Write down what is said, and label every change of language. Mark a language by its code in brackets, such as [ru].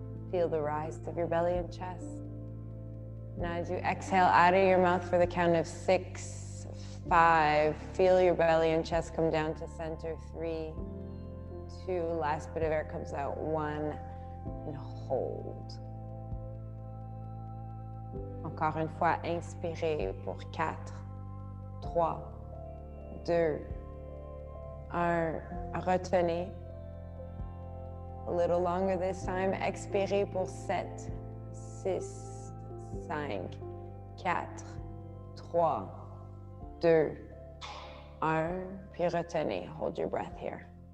[en] Feel the rise of your belly and chest. Now as you exhale out of your mouth for the count of 6, 5, feel your belly and chest come down to center. 3, 2, last bit of air comes out. 1, and hold. [fr] Encore une fois, inspirez pour 4, 3, 2, 1. Retenez. [en] A little longer this time. [fr] Expirez pour 7, 6, 5, 4, 3, 2, 1. Puis retenez. [en] Hold your breath here.